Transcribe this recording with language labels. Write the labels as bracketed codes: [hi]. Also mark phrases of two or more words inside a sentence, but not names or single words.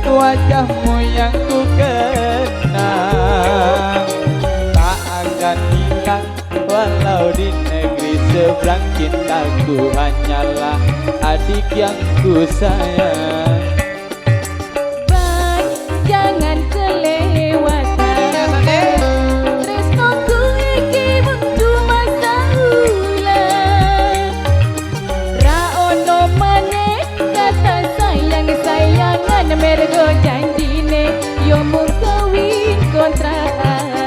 [id] wajahmu yang ku kenang, tak akan hilang walau di negeri seberang. Cintaku hanyalah adik yang ku sayang. [jv] Bang, [id] jangan kelewatan [jv] tresnoku iki wektu masa ulang. Ra ono maneh kata sayang-sayangan, mergo janjine yo mung kawin kontrakan.